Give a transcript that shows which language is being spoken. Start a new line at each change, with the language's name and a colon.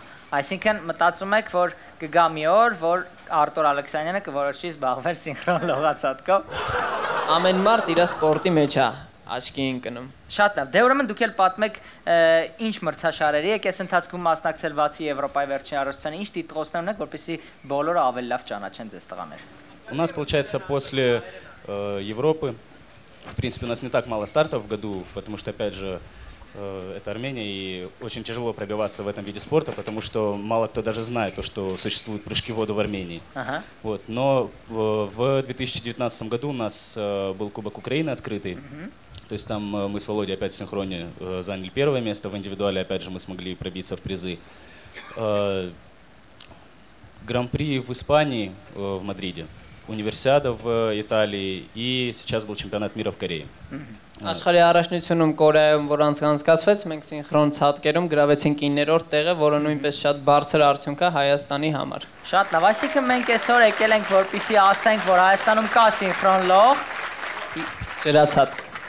Armenian: Այսինքն մտածում եք, որ կգա մի օր, որ Արտուր Ալեքսանյանը կորոշի զբաղվել սինխրոն լողացատկով։ Ամեն մարդ իր սպորտի մեջ է աչքի ընկնում։ Շատ լավ։ Դե ուրեմն дուք էլ պատմեք ինչ մրցաշարերի եք այս ընթացքում մասնակցել բացի Եվրոպայի վերջին առաջնությանը, ինչ տիտղոսներ ունեք, որպեսզի բոլորը ավելի լավ ճանաչեն ձեզ տղաներ։
Russian: У нас получается после Европы, в принципе, у нас не так мало стартов в году, потому что, опять же, это Армения, и очень тяжело пробиваться в этом виде спорта, потому что мало кто даже знает, что существуют прыжки в воду в Армении. Вот. Но в 2019 году у нас был Кубок Украины открытый. То есть там мы с Володей опять в синхроне заняли первое место, в индивидуале опять же мы смогли пробиться в призы. Гран-при в Испании, в Мадриде, универсиада в Италии и сейчас был чемпионат мира в Корее.
Armenian: Աշխարհի առաջնությունում Կորեայում, որ անցկացվեց, մենք սինխրոն ցածկերում գրավեցինք 9-րդ տեղը, որը նույնպես շատ բարձր արդյունք է Հայաստանի համար։ Շատ լավ, այսինքն մենք այսօր եկել ենք, որպեսզի ասենք, որ Հայաստանում կա սինխրոն լող, ջրացածք։